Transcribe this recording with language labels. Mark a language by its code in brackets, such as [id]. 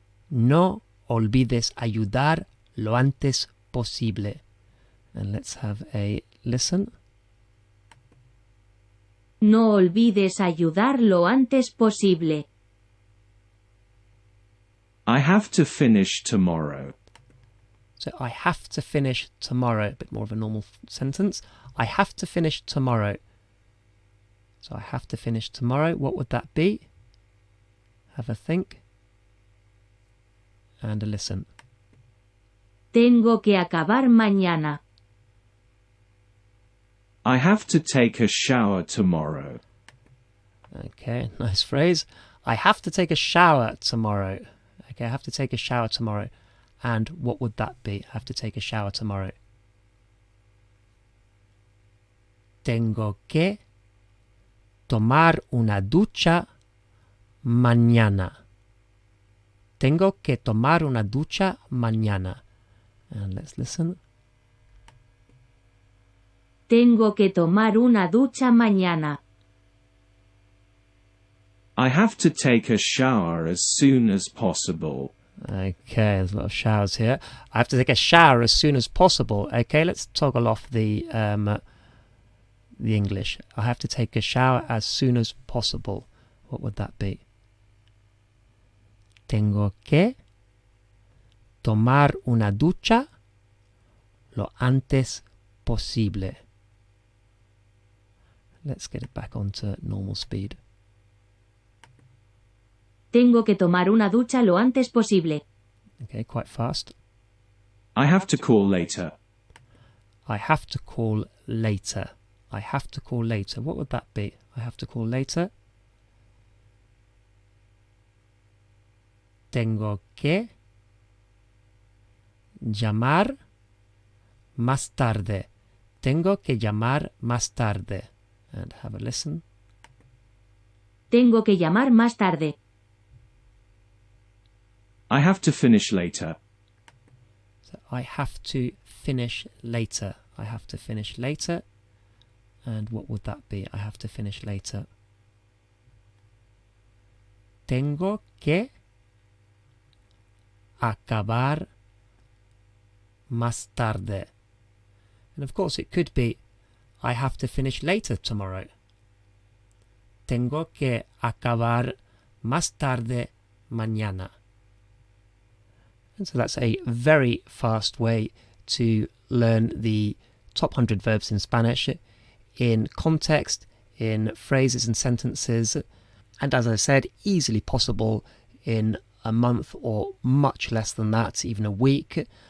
[es] No olvides ayudar lo antes posible. [en] And let's have a listen. [es] No olvides ayudar lo antes posible. [en] I have to finish tomorrow. So I have to finish tomorrow. A bit more of a normal sentence. I have to finish tomorrow. So I have to finish tomorrow. What would that be? Have a think. And a listen. [es] Tengo que acabar mañana. [en] I have to take a shower tomorrow. Okay, nice phrase. I have to take a shower tomorrow. Okay, I have to take a shower tomorrow. And what would that be? I have to take a shower tomorrow. [es] Tengo que tomar una ducha mañana. Tengo que tomar una ducha mañana. [en] And let's listen. [es] Tengo que tomar una ducha mañana. [en] I have to take a shower as soon as possible. Okay, there's a lot of showers here. I have to take a shower as soon as possible. Okay, let's toggle off the English. I have to take a shower as soon as possible. What would that be? [es] Tengo que tomar una ducha lo antes posible. [en] Let's get it back onto normal speed. [es] Tengo que tomar una ducha lo antes posible. [en] Okay, quite fast. I have to call later. I have to call later. I have to call later. What would that be? I have to call later. [es] Tengo que llamar más tarde. Tengo que llamar más tarde. [en] And have a listen. [es] Tengo que llamar más tarde. [en] I have to finish later. So I have to finish later. I have to finish later. And what would that be? I have to finish later. [es] Tengo que acabar más tarde. [en] And of course it could be I have to finish later tomorrow. [es] Tengo que acabar más tarde mañana. [en] And so that's a very fast way to learn the top 100 verbs in Spanish in context, in phrases and sentences, and as I said, easily possible in a month or much less than that, even a week.